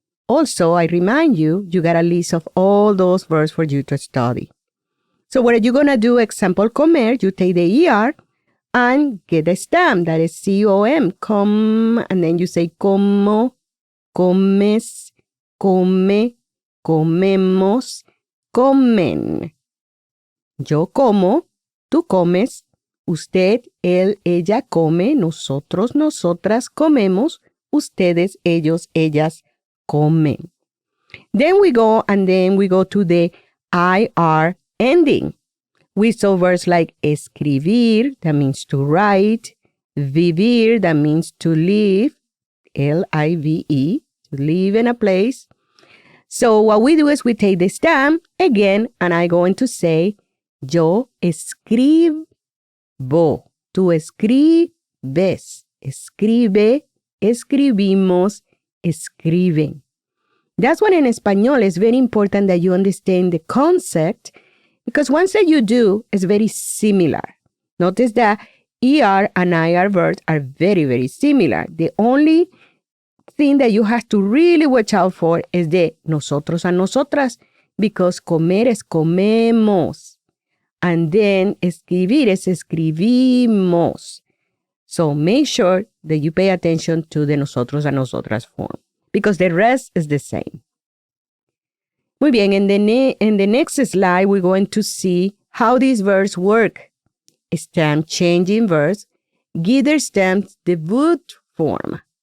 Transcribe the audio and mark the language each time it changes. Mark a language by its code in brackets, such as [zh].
[en] Also, I remind you, you got a list of all those verbs for you to study. So what are you going to do? Example, comer, you take the ER and get the stem, that is C-O-M, come, and then you say [es] como, comes, come, comemos, comen. Yo como, tú comes, usted, él, ella come, nosotros, nosotras comemos, ustedes, ellos, ellas comen. [en] Then we go to the IR ending. We saw verbs like escribir, that means to write, vivir, that means to live, L-I-V-E, to live in a place. So what we do is we take the stem again, and I'm going to say, [es] yo escribo, tú escribes, escribe, escribimos, escriben. [en] That's why in Espanol it's very important that you understand the concept, because once that you do, it's very similar. Notice that ER and IR verbs are very similar. The only thing that you have to really watch out for is the nosotros and nosotras, because [es] comer es comemos. And then escribir es escribimos. [en] So make sure that you pay attention to the nosotros and nosotras form, because the rest is the same. [es] Muy bien, [en] in the next slide, we're going to see how these verbs work. Stem changing verbs give their stems the boot form.